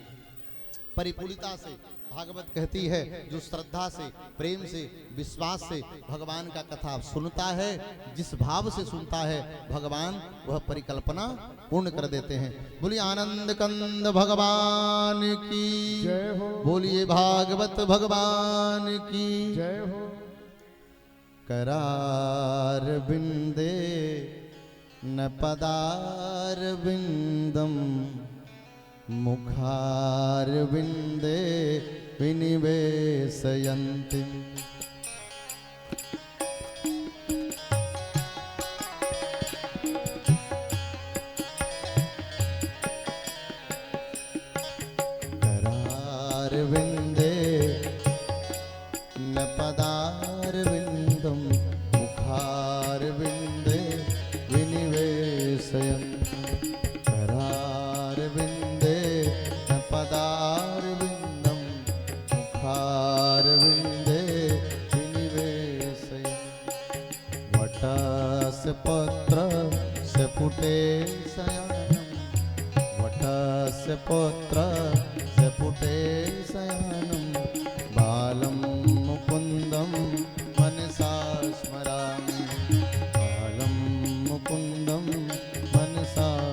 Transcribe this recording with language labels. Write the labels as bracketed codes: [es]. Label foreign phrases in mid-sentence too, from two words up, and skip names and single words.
[hi] परिपूर्णता से भागवत कहती है, जो श्रद्धा से, प्रेम से, विश्वास से भगवान का कथा सुनता है, जिस भाव से सुनता है भगवान वह परिकल्पना पूर्ण कर देते हैं। बोलिए आनंद कंद भगवान की जय हो। बोलिए भागवत भगवान की जय हो। [sa] करार बिंदे न पदार बिंदम मुखार बिंदे विनिवेशयन्ति। करार बिंदे न पदार बिंदम मुखार बिंदे विनिवेशयन्ति। करार बिंदे पदार बिंदम मुखार बिंदे वटस्य पत्र से फुटे शयानम वटस्य पत्र से फुटे शयानम बालम मुकुंदम मनसा स्मरामि बालम मुकुंदम मनसा